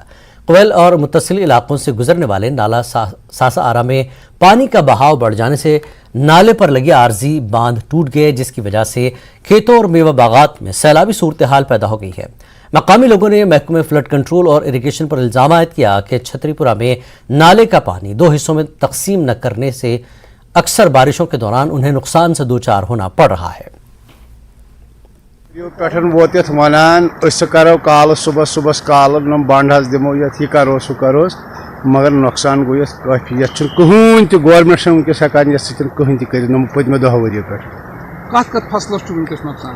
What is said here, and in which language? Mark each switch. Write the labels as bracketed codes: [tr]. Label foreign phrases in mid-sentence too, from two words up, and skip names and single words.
[ur] قویل اور متصل علاقوں سے گزرنے والے نالا ساسا آرا میں پانی کا بہاؤ بڑھ جانے سے نالے پر لگے عارضی باندھ ٹوٹ گئے، جس کی وجہ سے کھیتوں اور میوہ باغات میں سیلابی صورتحال پیدا ہو گئی ہے۔ مقامی لوگوں نے محکمہ فلڈ کنٹرول اور اریگیشن پر الزام عائد کیا کہ چھتری پورہ میں نالے کا پانی 2 حصوں میں تقسیم نہ کرنے سے اکثر بارشوں کے دوران انہیں نقصان سے دوچار ہونا پڑ رہا ہے۔ [ks] پٹھن ووتت ونان اس کرو کال صبح صبح کال نم بنڈ حس دمو یہ کرو سہ کروس، مگر نقصان گو یس کافی، یت کہین تہ گورنمنٹ ونکس ہکان یس سن کہین تہ کر نم پتمہ 10 ؤریو پہ۔ کت کت فصلس ونکس نقصان؟